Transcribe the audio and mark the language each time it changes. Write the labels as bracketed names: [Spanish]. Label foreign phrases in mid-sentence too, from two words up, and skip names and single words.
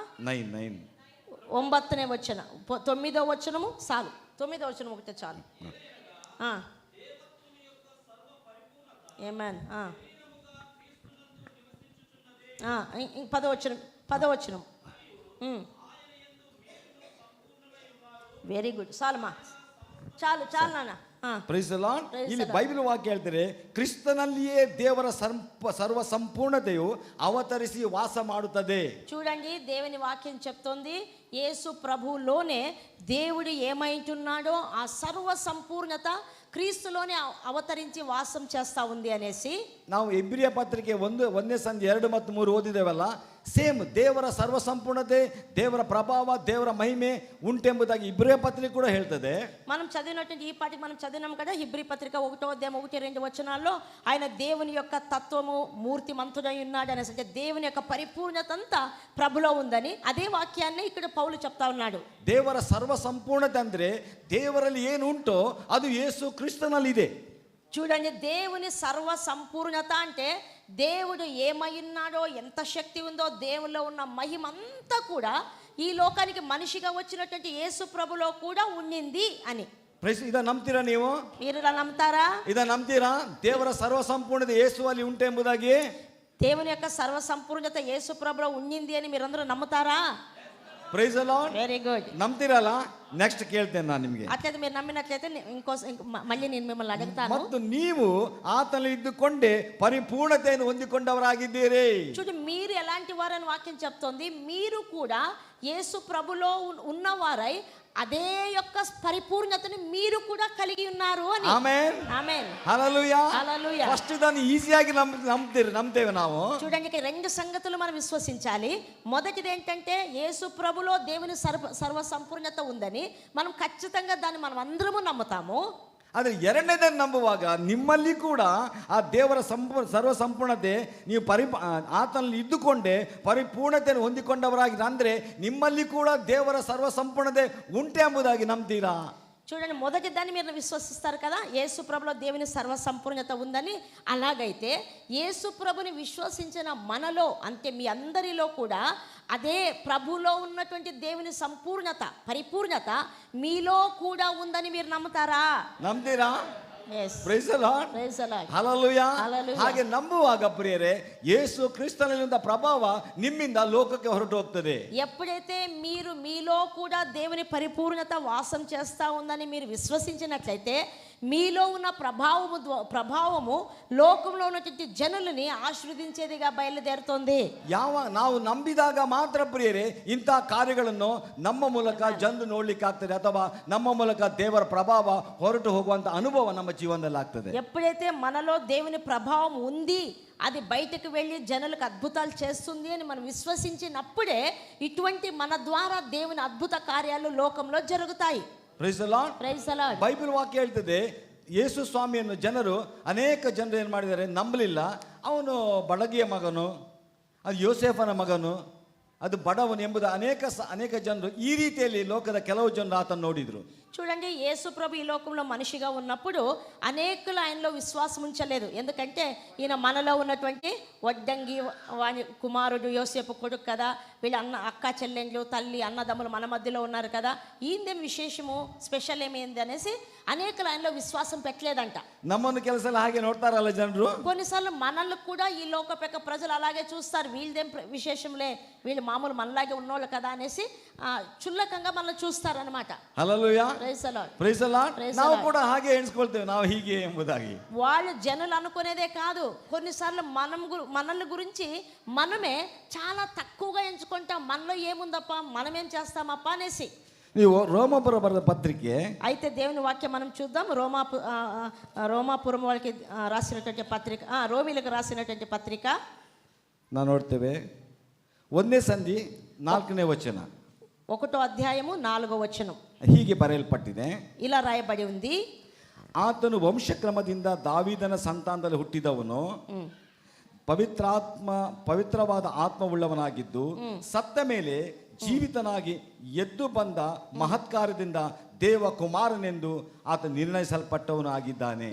[Telugu] 9. 9వ వచనం, 9వ వచనము చాలు, 9వ వచనం ఒకటే చాలు. ఆమేన్. 10వ వచనం. [English] Very good. [Kannada] ಸಾಲಮ್ಮ, [Telugu] చాలు నాన్న. [English] Praise the Lord. [Kannada] ಇಲ್ಲಿ ಬೈಬಲ್ ವಾಕ್ಯ ಹೇಳ್ತಾರೆ, ಕ್ರಿಸ್ತನಲ್ಲಿಯೇ ದೇವರ ಸರ್ವ ಸಂಪೂರ್ಣತೆಯು ಅವತರಿಸಿ ವಾಸ ಮಾಡುತ್ತದೆ. [Telugu] చూడండి, దేవుని వాక్యం చెప్తోంది యేసు ప్రభువులోనే దేవుడు ఏమైంటున్నాడో ఆ సర్వ సంపూర్ణత క్రీస్తులోనే అవతరించి వాసం చేస్తా ఉంది అనేసి. [Kannada] ನಾವು ಇಬ್ರಿಯ ಪತ್ರಿಕೆ 1ನೇ ಸಂಧಿ 2 ಮತ್ತು 3 ಓದಿದೇವಲ್ಲ, ಸೇಮ್ ದೇವರ ಸರ್ವ ಸಂಪೂರ್ಣತೆ, ದೇವರ ಪ್ರಭಾವ, ದೇವರ ಮಹಿಮೆ ಉಂಟೆಂಬುದಾಗಿ ಇಬ್ರಿಯ ಪತ್ರಿಕೆ ಕೂಡ ಹೇಳ್ತದೆ. [Telugu] మనం చదివినట్టు ఈ పాటికి మనం చదివినాం కదా, హెబ్రీ పత్రిక 1వ అధ్యాయం 1-2 వచనాల్లో ఆయన దేవుని యొక్క తత్వము మూర్తిమంతుడై ఉన్నాడు అనేసి, అంటే దేవుని యొక్క పరిపూర్ణత అంతా ప్రభులో ఉందని అదే వాక్యాన్ని ఇక్కడ పౌలు చెప్తా ఉన్నాడు. [Kannada] ದೇವರ ಸರ್ವ ಸಂಪೂರ್ಣತೆ ಅಂದ್ರೆ ದೇವರಲ್ಲಿ ಏನು ಉಂಟೋ ಅದು ಯೇಸು ಕ್ರಿಸ್ತನಲ್ಲಿ ಇದೆ. [Telugu] చూడండి, దేవుని సర్వ సంపూర్ణత అంటే దేవుడు ఏమై ఉన్నాడో, ఎంత శక్తి ఉందో, దేవుల్లో ఉన్న మహిమ అంతా కూడా ఈ లోకానికి మనిషిగా వచ్చినటువంటి యేసు ప్రభులో కూడా ఉండింది అని. [Kannada] ಇದ ನಂಬ್ತೀರಾ ನೀವು? [Telugu] మీరు నమ్ముతారా? [Kannada] ಇದ ನಂಬ್ತೀರಾ? ದೇವರ ಸರ್ವ ಸಂಪೂರ್ಣತೆ ಯೇಸುವಲ್ಲಿ ಉಂಟು ಎಂಬುದಾಗಿ, [Telugu] దేవుని యొక్క సర్వ సంపూర్ణత యేసు ప్రభులో ఉండింది అని మీరందరూ నమ్ముతారా? [English] Praise the Lord. Very good. [Kannada] ನಂಬ್ತೀರಲ್ಲ? నెక్స్ట్ ಕೇಳ್ತೇನೆ ನಾನು ನಿಮಗೆ. [Telugu] అట్లయితే మీరు నమ్మినట్లయితే మళ్ళీ నేను మిమ్మల్ని అడుగుతాను. [Kannada] ಮತ್ತು ನೀವು ಆತನಲ್ಲಿ ಇದ್ದುಕೊಂಡೇ ಪರಿಪೂರ್ಣತೆಯನ್ನು ಹೊಂದಿಕೊಂಡವರಾಗಿದ್ದೀರಿ. [Telugu] చూడు, మీరు ఎలాంటి వారని వాక్యం చెప్తోంది, మీరు కూడా యేసు ప్రభులో ఉన్నవారై అదే యొక్క పరిపూర్ణతను మీరు కూడా కలిగి ఉన్నారు అని. ఆమేన్. ఆమేన్. హల్లెలూయా. హల్లెలూయా. [Kannada] ఫస్ట్ దాన్ని ಈಜಿಯಾಗಿ ನಂಬುತ್ತೇವೆ ನಾವು. [Telugu] చూడండి, 2 సంగతులు మనం విశ్వసించాలి. మొదటిది ఏంటంటే యేసు ప్రభులో దేవుని సర్వ సంపూర్ణత ఉందని మనం ఖచ్చితంగా దాన్ని మనం అందరము నమ్ముతాము. [Kannada] ಆದರೆ ಎರಡನೇದನ್ನು ನಂಬುವಾಗ ನಿಮ್ಮಲ್ಲಿ ಕೂಡ ಆ ದೇವರ ಸರ್ವ ಸಂಪೂರ್ಣತೆ, ನೀವು ಆತನಲ್ಲಿ ಇದ್ದುಕೊಂಡೇ ಪರಿಪೂರ್ಣತೆಯನ್ನು ಹೊಂದಿಕೊಂಡವರಾಗಿ, ಅಂದರೆ ನಿಮ್ಮಲ್ಲಿ ಕೂಡ ದೇವರ ಸರ್ವ ಸಂಪೂರ್ಣತೆ ಉಂಟೆ ಎಂಬುದಾಗಿ ನಂಬ್ತೀರಾ? [Telugu] చూడండి, మొదటి దాన్ని మీరు విశ్వసిస్తారు కదా, యేసు ప్రభులో దేవుని సర్వ సంపూర్ణత ఉందని. అలాగైతే యేసు ప్రభుని విశ్వసించిన మనలో, అంటే మీ అందరిలో కూడా అదే ప్రభులో ఉన్నటువంటి దేవుని సంపూర్ణత, పరిపూర్ణత మీలో కూడా ఉందని మీరు నమ్ముతారా? [Kannada] ನಂಬ್ತೀರಾ? [English] Yes. Praise the Lord. Praise the Lord. Hallelujah. Hallelujah. [Kannada] ಹಾಗೆ ನಂಬುವಾಗ ಪ್ರಿಯರೇ, ಯೇಸು ಕ್ರಿಸ್ತನಲ್ಲಿದ್ದ ಪ್ರಭಾವ ನಿಮ್ಮಿಂದ ಲೋಕಕ್ಕೆ ಹೊರಟು ಹೋಗ್ತದೆ. [Telugu] ఎప్పుడైతే మీరు మీలో కూడా దేవుని పరిపూర్ణత వాసం చేస్తా ఉందని మీరు విశ్వసించినట్లయితే మీలో ఉన్న ప్రభావము లోకంలో ఉన్నటువంటి జనులని ఆశీర్వదించేదిగా బయలుదేరుతుంది. [Kannada] ನಾವು ನಂಬಿದಾಗ ಮಾತ್ರ ಪ್ರಿಯರೇ ಇಂಥ ಕಾರ್ಯಗಳನ್ನು ನಮ್ಮ ಮೂಲಕ ಜನರು ನೋಡ್ಲಿಕ್ಕೆ ಆಗ್ತದೆ, ಅಥವಾ ನಮ್ಮ ಮೂಲಕ ದೇವರ ಪ್ರಭಾವ ಹೊರಟು ಹೋಗುವಂತ ಅನುಭವ ನಮ್ಮ ಜೀವನದಲ್ಲಿ ಆಗ್ತದೆ. [Telugu] ఎప్పుడైతే మనలో దేవుని ప్రభావం ఉంది, అది బయటకు వెళ్ళి జనులకు అద్భుతాలు చేస్తుంది అని మనం విశ్వసించినప్పుడే ఇటువంటి మన ద్వారా దేవుని అద్భుత కార్యాలు లోకంలో జరుగుతాయి. [English] Praise the Lord. Praise the Lord. [Kannada] ಬೈಬಲ್ ವಾಕ್ಯ ಹೇಳ್ತದೆ, ಯೇಸು ಸ್ವಾಮಿಯನ್ನು ಅನೇಕ ಜನರು ಏನು ಮಾಡಿದ್ದಾರೆ, ನಂಬಲಿಲ್ಲ. ಅವನು ಬಡಗಿಯ ಮಗನು, ಅದು ಯೋಸೇಫನ ಮಗನು, ಅದು ಬಡವನು ಎಂಬುದು ಅನೇಕ ಜನರು ಈ ರೀತಿಯಲ್ಲಿ ಲೋಕದ ಕೆಲವು ಜನರು ಆತನ್ನು ನೋಡಿದ್ರು. [Telugu] చూడండి, యేసు ప్రభు ఈ లోకంలో మనిషిగా ఉన్నప్పుడు అనేకులు ఆయనలో విశ్వాసం ఉంచలేదు. ఎందుకంటే ఈయన మనలో ఉన్నటువంటి వడ్డంగి వాని కుమారుడు, యోసేపు కొడుకు కదా, వీళ్ళ అక్క చెల్లెండ్లు, తల్లి, అన్నదమ్ములు మన మధ్యలో ఉన్నారు కదా, ఈయనదేం విశేషము, స్పెషల్ ఏమైంది అనేసి అనేకులు ఆయనలో విశ్వాసం పెట్టలేదంట. [Kannada] నమ్మని ಕೆಲಸలు ಹಾಗೆ ನೋಡ್ತಾರಲ್ಲ ಜನರು. [Telugu] కొన్నిసార్లు మనల్ని కూడా ఈ లోకపెక్క ప్రజలు అలాగే చూస్తారు, వీళ్ళదేం విశేషంలే, వీళ్ళు మామూలు మనలాగే ఉన్నోళ్ళు కదా అనేసి చుల్లకంగా మనల్ని చూస్తారు అనమాట. హల్లెలూయా, [English] Praise the Lord. Praise the Lord. [Kannada] ನಾವು ಕೂಡ ಹಾಗೆ ಎಣಿಸ್ಕೊಳ್ತೇವೆ, ನಾವು ಹೀಗೆ ಎಂಬುದಾಗಿ. [Telugu] వాళ్ళు జనులు అనుకునేదే కాదు, కొన్నిసార్లు మనల్ని గురించి మనమే చాలా తక్కువగా ఎంచుకుంటాం. మనలో ఏముందప్ప, మనమేం చేస్తామప్ప అనేసి. [Kannada] ನೀವು ರೋಮಾಪುರ ಬರೆದ పత్రిಕೆ, [Telugu] అయితే దేవుని వాక్యం మనం చూద్దాం. రోమాపురం వాళ్ళకి రాసినటువంటి పత్రిక, రోమిలకు రాసినటువంటి పత్రిక [Kannada] ನಾವು ನೋಡ್ತೇವೆ 1ನೇ ಸಂಧಿ 4ನೇ ವಚನ, [Telugu] 1వ అధ్యాయము 4వ వచనం [Kannada] ಹೀಗೆ ಬರೆಯಲ್ಪಟ್ಟಿದೆ. [Telugu] ఇలా రాయబడి ఉంది, [Kannada] ಆತನು ವಂಶಕ್ರಮದಿಂದ ದಾವೀದನ ಸಂತಾನದಲ್ಲಿ ಹುಟ್ಟಿದವನು, ಪವಿತ್ರವಾದ ಆತ್ಮವುಳ್ಳವನಾಗಿದ್ದು ಸತ್ತ ಮೇಲೆ ಜೀವಿತನಾಗಿ ಎದ್ದು ಬಂದ ಮಹತ್ಕಾರ್ಯದಿಂದ ದೇವ ಕುಮಾರನೆಂದು ಆತ ನಿರ್ಣಯಿಸಲ್ಪಟ್ಟವನು ಆಗಿದ್ದಾನೆ.